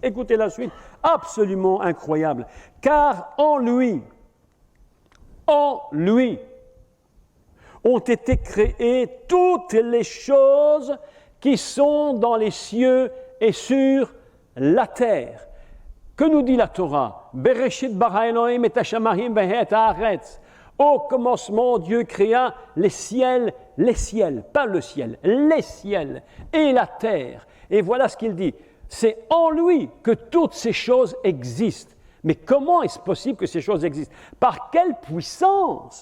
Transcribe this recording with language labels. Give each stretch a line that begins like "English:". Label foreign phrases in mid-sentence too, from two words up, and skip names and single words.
French: Écoutez la suite, absolument incroyable. Car en lui, ont été créées toutes les choses qui sont dans les cieux et sur la terre. Que nous dit la Torah?
Hebrew: בראשית ברא אלהים את השמים ואת הארץ.
French: Au commencement, Dieu créa les ciels, pas le ciel, les ciels et la terre. Et voilà ce qu'il dit. C'est en lui que toutes ces choses existent. Mais comment est-ce possible que ces choses existent? Par quelle puissance?